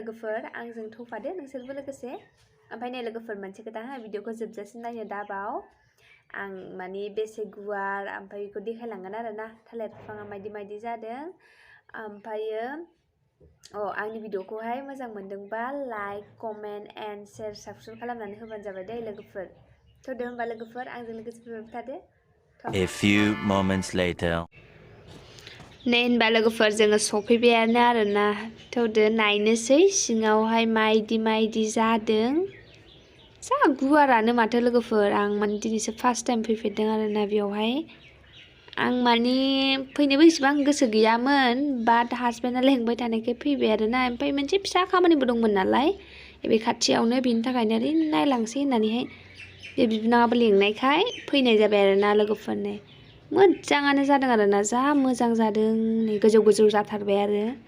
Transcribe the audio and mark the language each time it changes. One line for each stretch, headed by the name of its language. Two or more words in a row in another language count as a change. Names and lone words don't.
Bodo: लोगोफोर आंजों थफादो नोंसोरबो लोगोसे ओमफ्राय नै लोगोफोर मोनसे खोथा भिडिअखौ जोबजासिम नायनो दाबाव आं माने बेसे गुवार ओमफ्राय बेखौ देखायलांगोन आरोना थालिर बिफाङा मायदि जादों ओमफ्रायो आंनि भिडिअखौहाय मोजां मोनदोंबा
English: like comment and share subscribe
Bodo: खालामनानै होबानो जाबाय दे लोगोफोर थ' दे होनबा लोगोफोर आंजों लोगोसे फैबाय थादो
English: A few moments later.
Bodo: नै होनबा लोगोफोर जोङो सफैबायानो आरोना थौदो नायनोसै सिङावहाय मायदि जादों जा गुवारानो माथो लोगोफोर आं माने दिनैसो
English: first time
Bodo: फैफेरदों आरोना बेयावहाय आं माने फैनोबो इसेबां गोसो गैयामोन बाट हासबेन्डआ लेंबाय थानायखाय फैबाय आरोना ओमफ्राय मोनसे फिसा खामानिबो दंमोन नालाय बे खाथियावनो बिनि थाखायनो ओरै नायलांसै होननानैहाय बे बिबोनाङाबो लेंनायखाय फैनाय जाबाय आरोना लोगोफोरनो मोजाङानो जादों आरोना जा मोजां जादों नै गोजौ जाथारबाय आरो